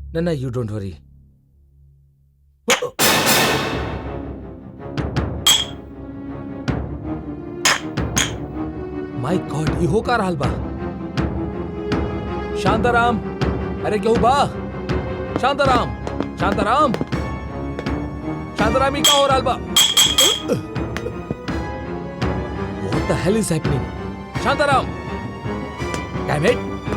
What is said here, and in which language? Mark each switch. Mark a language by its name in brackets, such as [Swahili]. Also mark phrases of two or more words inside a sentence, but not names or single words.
[Bhojpuri] ना ना, [English] You don't worry. My God, [Bhojpuri] ये हो का रहल बा? शांताराम, अरे क्यों बा? शांताराम, शांताराम, शांताराम, ये का हो रहल बा? [English] What the hell is happening? शांताराम, damn it!